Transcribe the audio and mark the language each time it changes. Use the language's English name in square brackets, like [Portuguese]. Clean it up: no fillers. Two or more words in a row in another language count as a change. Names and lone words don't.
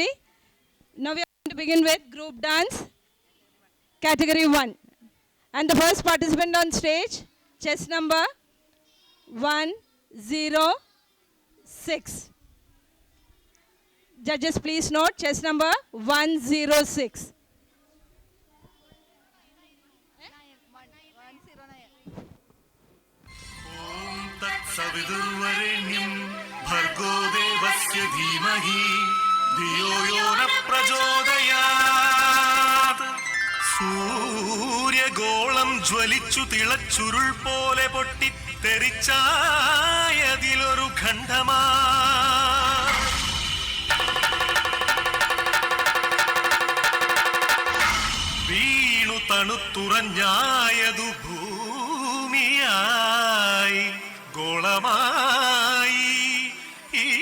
[English] Now we are going to begin with group dance, category 1. And the first participant on stage, chess number 106. Judges, please note, chess number 106. [Sanskrit] सविदुर्वरेण्यं भर्गो देवस्य धीमहि धियो यो न प्रचोदयात् [Malayalam] സൂര്യഗോളം ജ്വലിച്ചു തിളച്ചുരുൾ പോലെ പൊട്ടിത്തെറിച്ചായതിലൊരു ഖണ്ഡമാ വീണു തണുത്തുറഞ്ഞായതു ഭൂമിയായി ഗോളമായി ഈ